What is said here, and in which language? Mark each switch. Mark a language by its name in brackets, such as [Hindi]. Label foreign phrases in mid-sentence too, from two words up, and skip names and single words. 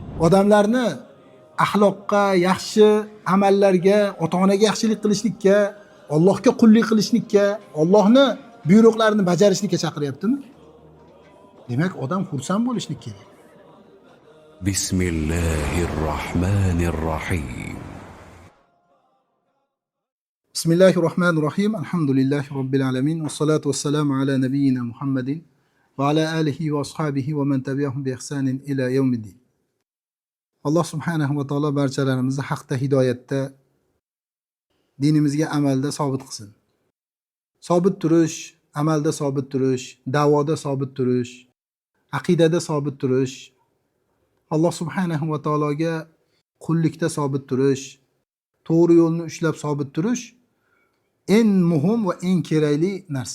[Uzbek] Odamlarni axloqqa, yaxshi amallarga, ota-onaga yaxshilik qilishlikka, Allohga qullik qilishlikka, Allohni buyruqlarini bajarishlikka chaqiryaptimi? Demak, odam xursand bo'lishni kerak. [Arabic] بسم الله الرحمن الرحيم. بسم الله الرحمن الرحيم. الحمد لله رب العالمين والصلاة والسلام على نبينا محمد وعلى آله وأصحابه ومن تبعهم بإحسان إلى يوم الدين. [Uzbek] Alloh [Arabic] سبحانه وتعالى [Uzbek] barchalarimizni haqda, hidoyatda, dinimizga, amalda sobit qilsin. Sobit turish, amalda sobit turish, da'voda sobit turish, aqidada sobit turish, Alloh [Arabic] سبحانه و [Uzbek] taologa qullikda sobit turish, to'g'ri yo'lni ushlab sobit turish eng muhim va eng kerakli narsa.